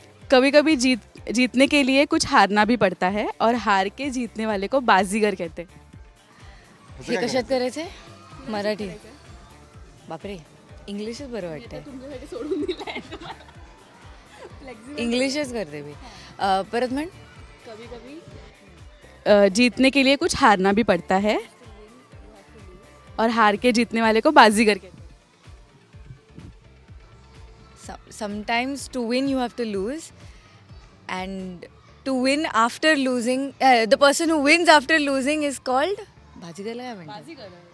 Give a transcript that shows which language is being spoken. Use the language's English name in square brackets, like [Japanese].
[Hindi] कभी कभी जीतने के लिए कुछ हारना भी पड़ता है और हार के जीतने वाले को बाजीगर कहते. [Marathi] हे कशात करायचंय? मराठी. बापरे, इंग्लिशच बरं वाटतंय. इंग्लिशच करते मी. परत म्हण. [Hindi] कभी कभी जीतने के लिए कुछ हारना भी पड़ता है और हार के जीतने वाले को बाजीगर कहते. [English] Sometimes to win you have to lose, and to win after losing, the person who wins after losing is called [Marathi] बाजीगरला काय म्हणतात?